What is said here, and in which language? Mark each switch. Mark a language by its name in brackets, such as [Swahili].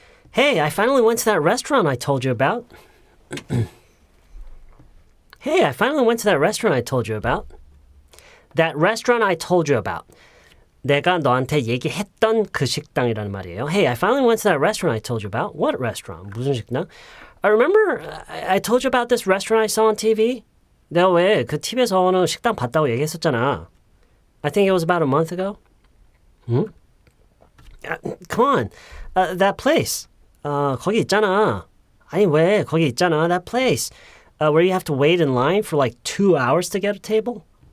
[English] Hey, I finally went to that restaurant I told you about. Hey, I finally went to that restaurant I told you about. That restaurant I told you about. [Korean] 내가 너한테 얘기했던 그 식당이라는 말이에요. [English] Hey, I finally went to that restaurant I told you about. What restaurant? [Korean] 무슨 식당? [English] I remember I told you about this restaurant I saw on TV. [Korean] 내가 왜 그 TV에서 어느 식당 봤다고 얘기했었잖아. [English] I think it was about a month ago. Come on. That place. [Korean] 거기 있잖아. 아니 왜 거기 있잖아. [English] That place. Where you have to wait in line for like 2 hours to get a table.